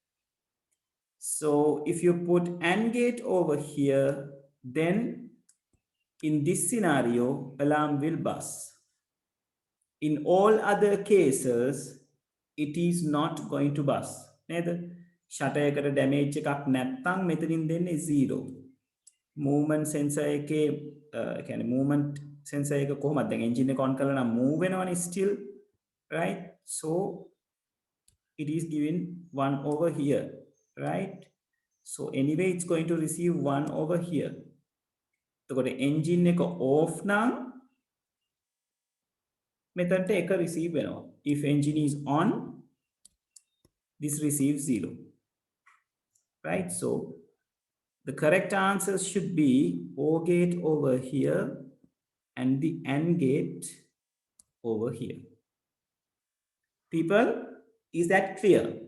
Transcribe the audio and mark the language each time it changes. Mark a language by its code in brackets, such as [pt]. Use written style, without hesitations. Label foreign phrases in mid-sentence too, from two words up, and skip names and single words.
[en] So if you put AND gate over here, then in this scenario, alarm will buzz. In all other cases, it is not going to buzz. Neither shutter [si] එකට damage එකක් නැත්නම් මෙතනින් දෙන්නේ 0. [en] Movement sensor [si] එකේ කියන්නේ [en] movement sensor [si] එක කොහොමද දැන් engine එක on කරලා නම් move වෙනවනේ [en] still, right? So it is given 1 over here, right? So anyway it's going to receive 1 over here. [si] එතකොට engine එක off නම් මෙතනට එක receive වෙනවා. [en] If engine is on, this receives 0, right? So the correct answer should be OR gate over here and the AND gate over here. People, is that clear?